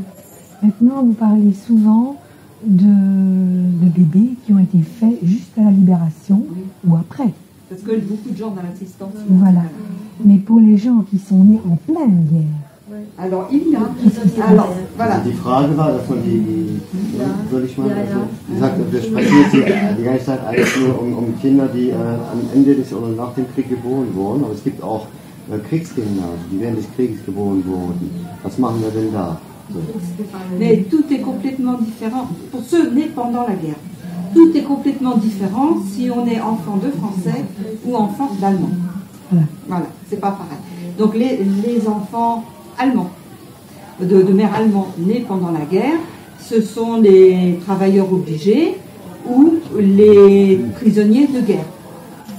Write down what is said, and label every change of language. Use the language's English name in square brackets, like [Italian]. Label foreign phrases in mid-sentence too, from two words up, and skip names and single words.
[French] Maintenant, vous parlez souvent de bébés qui ont été faits juste à la libération ou après. Parce que beaucoup de gens dans l'assistance. Voilà. Mais pour les gens qui sont nés en pleine guerre. Alors, il y a. Alors, voilà. [German] Die Frage war, dass man soll ich mal, wir sprechen jetzt die ganze Zeit eigentlich nur um Kinder, die am Ende des oder nach dem Krieg geboren wurden, aber es gibt auch Kriegskinder, die während des Krieges geboren wurden. Was machen wir denn da? So. [French] Mais tout est complètement différent. Pour ceux nés pendant la guerre, tout est complètement différent si on est enfant de français ou enfant d'allemand. Voilà, c'est pas pareil. Donc les enfants allemands, de mère allemande nés pendant la guerre, ce sont les travailleurs obligés ou les prisonniers de guerre.